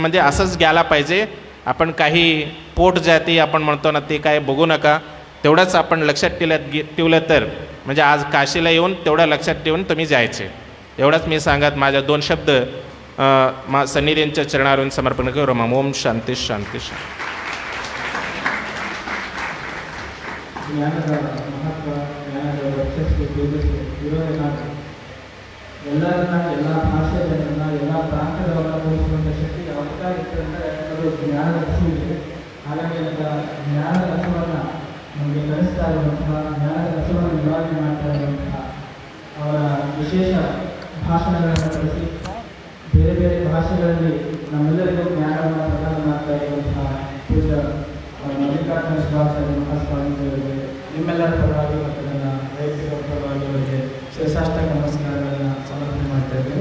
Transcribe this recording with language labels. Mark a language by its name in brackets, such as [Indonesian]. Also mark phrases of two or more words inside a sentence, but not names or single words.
[Marathi] म्हणजे असंच घ्यायला पाहिजे. आपण काही पोट जाती आपण म्हणतो ना, ते काय बघू नका. तेवढंच आपण लक्षात ठेवलं तर म्हणजे आज काशीला येऊन तेवढं लक्षात ठेवून तुम्ही जायचे. एवढंच मी सांगत माझ्या 2 शब्द सन्निधींच्या चरणावरून समर्पण करू. ओम शांती शांती शांती. [Kannada] ಜ್ಞಾನದ ಮಹತ್ವ, ಜ್ಞಾನದ ವರ್ಚಸ್ಸು, ತೇಜಸ್ಸು ಇರೋದೇನಾದ್ರು ಎಲ್ಲರನ್ನ, ಎಲ್ಲ ಭಾಷೆ ಜನರನ್ನ, ಎಲ್ಲ ಪ್ರಾಂತದವರನ್ನ ತೋರಿಸುವಂಥ ಶಕ್ತಿ ಯಾವಾಗ ಇರ್ತದೆ ಅಂದರೆ ಅದು ಜ್ಞಾನದ ಹಸುವಿಗೆ. ಹಾಗಾಗಿ ಜ್ಞಾನದ ಹಸುವನ್ನು ನಮಗೆ ಕಲಿಸ್ತಾ ಇರುವಂತಹ, ಜ್ಞಾನದ ಹಸುವನ್ನು ನಿವಾರಣೆ ಮಾಡ್ತಾ ಇರುವಂತಹ ಅವರ ವಿಶೇಷ ಭಾಷಣಗಳನ್ನು ಕಲಿಸಿ ಬೇರೆ ಬೇರೆ ಭಾಷೆಗಳಲ್ಲಿ ನಮ್ಮೆಲ್ಲರಿಗೂ ಜ್ಞಾನವನ್ನು ಪ್ರದಾನ ಮಾಡ್ತಾ ಇರುವಂತಹ ಪೂಜ್ಯ ಮಲ್ಲಿಕಾರ್ಜುನ ಶಿವಾಚಾರ್ಯ ಮಹಾಸ್ವಾಮೀಜಿಯವರಿಗೆ ನಿಮ್ಮೆಲ್ಲರ ಪರವಾಗಿ ಮತ್ತು ನನ್ನ ವೈಯಕ್ತಿಕ ಪರವಾಗಿ ಅವರಿಗೆ ಶಿರಸಾಷ್ಟಾಂಗ ನಮಸ್ಕಾರಗಳನ್ನು ಸಮರ್ಪಣೆ ಮಾಡ್ತಾ ಇದ್ದೇನೆ.